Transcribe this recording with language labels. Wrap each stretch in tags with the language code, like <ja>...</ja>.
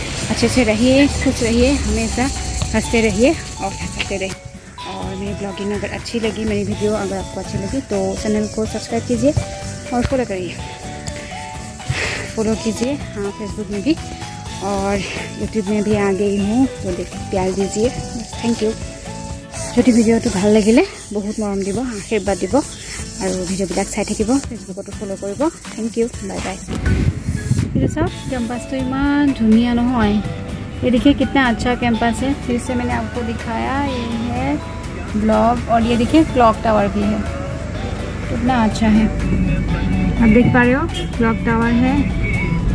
<hi>अच्छे से रहिए खुश रहिए हमेशा हंसते रहिए और हंसते रहिए। और मेरी ब्लॉगिंग अगर अच्छी लगी मेरी वीडियो अगर आपको अच्छी लगी तो चैनल को सब्सक्राइब कीजिए और फॉलो कीजिए हाँ फेसबुक में भी और यूट्यूब में भी आ गई हूँ तो प्यार दीजिए। Thank you.</hi> <as>যদি ভিডিওটো ভাল লাগিলে বহুত মৰম দিব আশীৰ্বাদ দিব আৰু ভিডিওবিলাক চাই থাকিব ফেসবুকতো ফলো কৰিব।</as> <hi>Thank you bye bye. ये सब कैंपस तो</hi> <as>इमान धुनिया নহয়</as> <hi>ये देखिए कितना अच्छा कैंपस है। फिर से मैंने आपको दिखाया ये है ब्लॉग और ये देखिए क्लॉक टावर भी है कितना अच्छा है आप देख पा रहे हो क्लॉक टावर है।</hi>